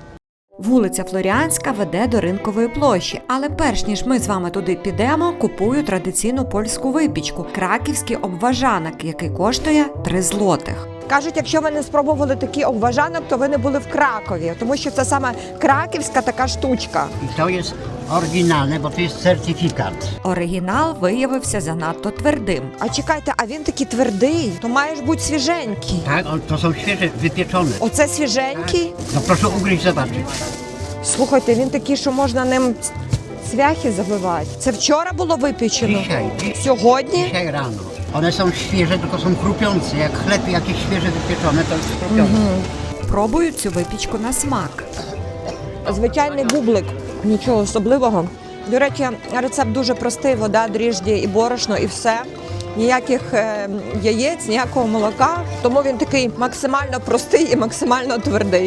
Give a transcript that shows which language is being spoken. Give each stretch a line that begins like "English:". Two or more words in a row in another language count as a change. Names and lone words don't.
Ukrainian: Вулиця Флоріанська веде до Ринкової площі, але перш ніж ми з вами туди підемо, купую традиційну польську випічку – краківський обважанок, який коштує 3 злотих. Кажуть, якщо ви не спробували такий обважанок, то ви не були в Кракові, тому що це саме краківська така штучка.
Polish: I to jest oryginalne, bo to jest certyfikat.
Ukrainian: Оригінал виявився занадто твердим. А чекайте, а він такий твердий, то має ж бути свіженький.
Polish: Tak, to są świeże, wypieczone.
Ukrainian: Оце свіженький?
Polish: No proszę ugryźć, zobaczyć.
Ukrainian: Слухайте, він такий, що можна ним цвяхи забивати. Це вчора було випічено?
Polish: Dzisiaj.
Ukrainian: Сьогодні?
Polish: Dzisiaj rano. One są świeże, tylko są chrupiące. Jak chleb jakieś świeże wypieczone, to jest chrupiące.
Ukrainian: Пробую цю випічку на смак. Звичайний бублик, нічого особливого. До речі, рецепт дуже простий: вода, дріжджі і борошно, і все. Ніяких яєць, ніякого молока. Тому він такий максимально простий і максимально твердий.